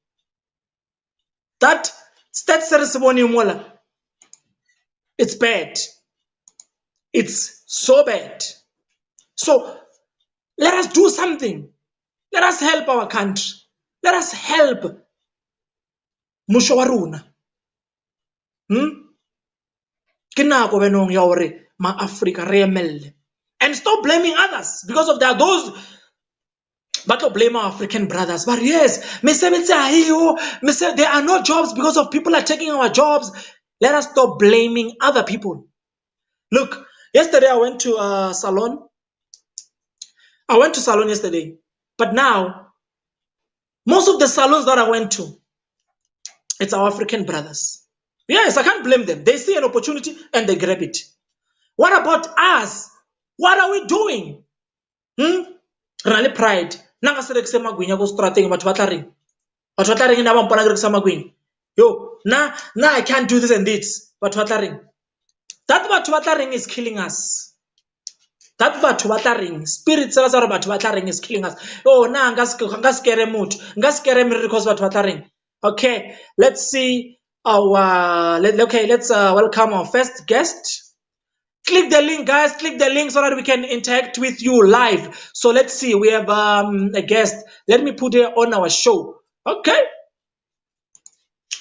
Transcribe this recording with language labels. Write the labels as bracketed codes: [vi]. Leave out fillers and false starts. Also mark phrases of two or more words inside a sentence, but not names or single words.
[en] That state ceremony mola. It's bad. It's so bad. So let us do something. Let us help our country. Let us help [tn] musho wa rona. [st] Ke nako benong ya hore ma Africa re emelle. [en] And stop blaming others, because of there are those but to blame our African brothers. But yes, there are no jobs because of people are taking our jobs. Let us stop blaming other people. Look, yesterday I went to a salon. I went to salon yesterday, but now most of the salons that I went to, it's our African brothers. Yes, I can't blame them. They see an opportunity and they grab it. What about us? What are we doing? Rally pride. [tn] Nanga se rekise magwinya go strateng batho ba tla reng. Batho ba tla reng na ba mpona ke rekisa magwinya. [en] Yo, na I can't do this and this. [tn] Batho ba tla reng. [en] That [tn] batho ba tla reng [en] is killing us. That [tn] batho ba tla reng, [en] spirit [tn] sa batho ba tla reng [en] is killing us. [tn] Oh, na nga skere motho. Nga skere me because batho ba tla reng. [en] Okay, let's see let's welcome our first guest. Click the link, guys. Click the link so that we can interact with you live. So let's see. We have a guest. Let me put her on our show.